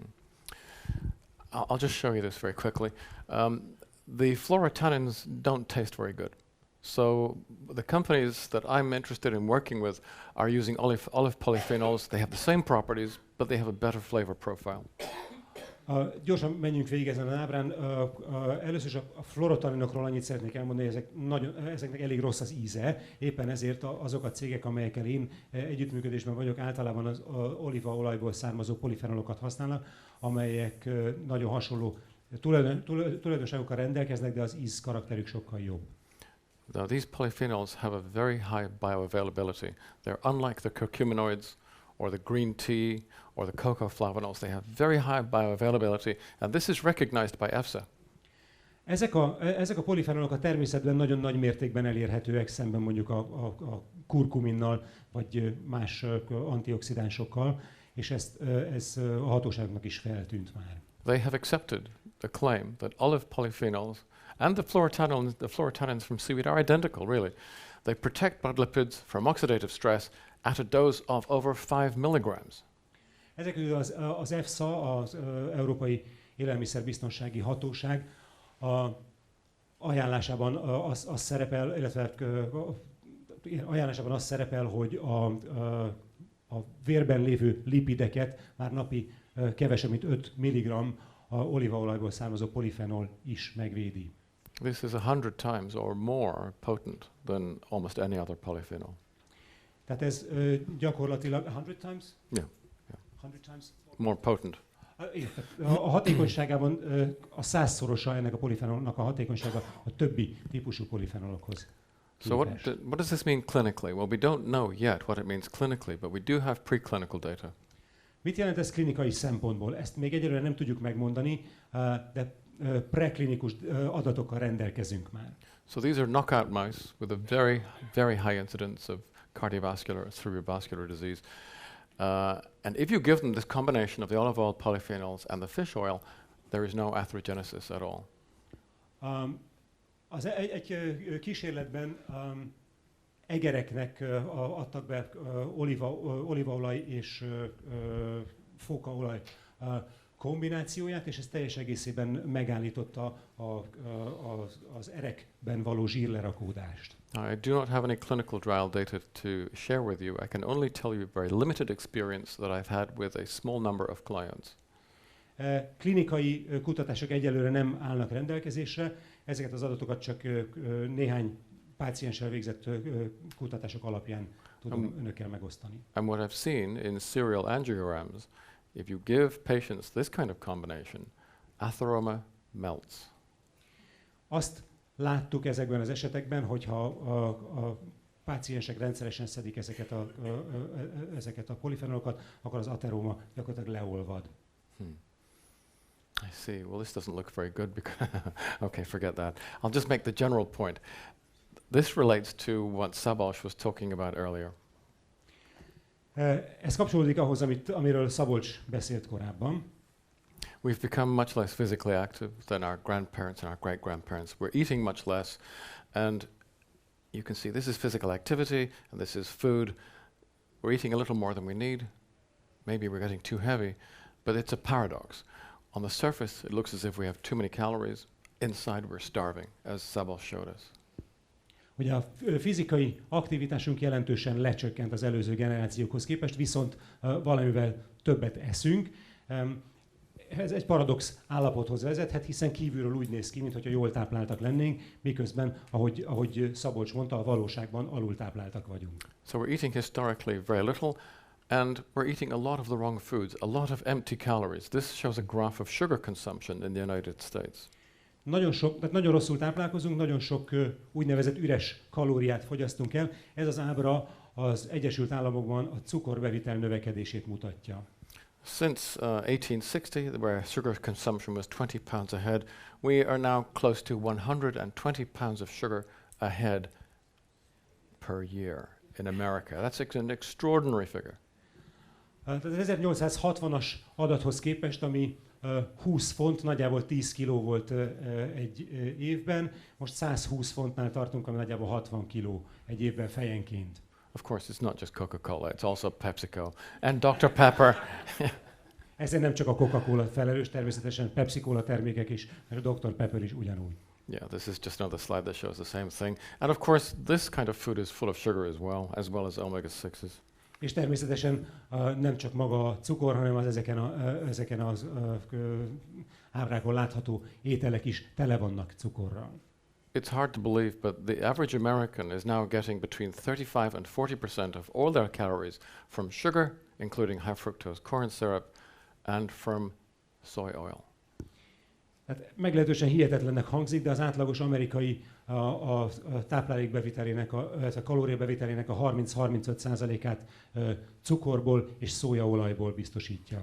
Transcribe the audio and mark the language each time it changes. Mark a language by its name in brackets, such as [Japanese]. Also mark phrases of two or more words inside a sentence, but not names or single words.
[English] I'll just show you this very quickly. The fluorotannins don't taste very good. So the companies that I'm interested in working with are using olive polyphenols. They have the same properties, but they have a better flavor profile. [Hungarian] Gyorsan menjünk végig ezen az ábrán. Először is a fluorotanninokról annyit szeretnék elmondani, ezeknek elég rossz az íze. Éppen ezért azok a cégek, amelyekkel én együttműködésben vagyok, általában az olívaolajból származó polifenolokat használnak, amelyek nagyon hasonló tulajdonságokkal rendelkeznek, de az íz karakterük sokkal jobb. [English] Now these polyphenols have a very high bioavailability. They're unlike the curcuminoids or the green tea or the cocoa flavonols. They have very high bioavailability, and this is recognized by EFSA. [Hungarian] Ezek a polifenolok a természetben nagyon nagy mértékben elérhetőek szemben mondjuk a kurkuminnal vagy más antioxidánsokkal, és ez a hatóságnak is feltűnt már. [English] They have accepted the claim that olive polyphenols and the fluorotannins from seaweed are identical, really. They protect blood lipids from oxidative stress at a dose of over 5 milligrams. [Hungarian] Ezek az EFSA, az Európai Élelmiszerbiztonsági Hatóság ajánlásában az szerepel, illetve ajánlásában az szerepel, hogy a vérben lévő lipideket már napi kevesebb, mint 5 mg olívaolajból származó polifenol is megvédi. [English] This is 100 times or more potent than almost any other polyphenol. [Hungarian] Tehát ez gyakorlatilag 100 times? [English] Yeah. 100 times? More potent. [Hungarian] A hatékonyságában a 100-szorosa ennek a polifenolnak a hatékonysága a többi típusú polifenolokhoz. [English] So what does this mean clinically? Well, we don't know yet what it means clinically, but we do have preclinical data. [Hungarian] Mit jelent ez klinikai szempontból? Ezt még egyelőre nem tudjuk megmondani, de preklinikus adatokkal rendelkezünk már. [English] So these are knockout mice with a very, very high incidence of cardiovascular, cerebrovascular disease. And if you give them this combination of the olive oil polyphenols and the fish oil, there is no atherogenesis at all. [Hungarian] Egy kísérletben egereknek adtak be olívaolaj és fókaolaj kombinációját, és ez teljes egészében megállította az erekben való zsírlerakódást. [English] I do not have any clinical trial data to share with you. I can only tell you very limited experience that I've had with a small number of clients. [Hungarian] Klinikai kutatások egyelőre nem állnak rendelkezésre, ezeket az adatokat csak néhány pácienssel végzett kutatások alapján tudom önökkel megosztani. [English] And what I've seen in serial angiograms, if you give patients this kind of combination, atheroma melts. [Hungarian] azt láttuk ezekben az esetekben, hogyha a páciensek rendszeresen szedik ezeket a polifenolokat, akkor az ateróma gyakorlatilag leolvad. [English] I see. Well, this doesn't look very good because okay, forget that. I'll just make the general point. This relates to what Szabolcs was talking about earlier. [Hungarian] Ez kapcsolódik ahhoz, amiről Szabolcs beszélt korábban. [English] We've become much less physically active than our grandparents and our great-grandparents. We're eating much less, and you can see this is physical activity, and this is food. We're eating a little more than we need. Maybe we're getting too heavy, but it's a paradox. On the surface, it looks as if we have too many calories. Inside, we're starving, as Szabolcs showed us. [Hungarian] Ugye a fizikai aktivitásunk jelentősen lecsökkent az előző generációkhoz képest, viszont valamivel többet eszünk. Ez egy paradox állapothoz vezethet, hiszen kívülről úgy néz ki, mintha jól tápláltak lennénk, miközben, ahogy Szabolcs mondta, a valóságban alultápláltak vagyunk. [English] So we're eating historically very little, and we're eating a lot of the wrong foods, a lot of empty calories. This shows a graph of sugar consumption in the United States. [Hungarian] Nagyon rosszul táplálkozunk, nagyon sok úgynevezett üres kalóriát fogyasztunk el. Ez az ábra az Egyesült Államokban a cukorbevitel növekedését mutatja. [English] Since 1860, where sugar consumption was 20 pounds a head, we are now close to 120 pounds of sugar a head per year in America. That's an extraordinary figure. [Hungarian] Tehát az 1860-as adathoz képest, ami 20 font, nagyjából 10 kiló volt egy évben, most 120 fontnál tartunk, ami nagyjából 60 kiló egy évben fejenként. [English] Of course, it's not just Coca-Cola, it's also PepsiCo and Dr. Pepper. [Hungarian] Ezért nem csak a Coca-Cola felelős, természetesen Pepsi-Cola termékek is, mert a Dr. Pepper is ugyanúgy. [English] Yeah, this is just another slide that shows the same thing. And of course, this kind of food is full of sugar as well as omega-6s. [Hungarian] És természetesen nem csak maga a cukor, hanem az ezeken az ábrákon látható ételek is tele vannak cukorral. [English] It's hard to believe, but the average American is now getting between 35 and 40% of all their calories from sugar, including high fructose corn syrup, and from soy oil. [Hungarian] Hát meglehetősen hihetetlennek hangzik, de az átlagos amerikai a táplálékbevitelének, a kalóriabevitelének a 30-35%-át cukorból és szójaolajból biztosítja.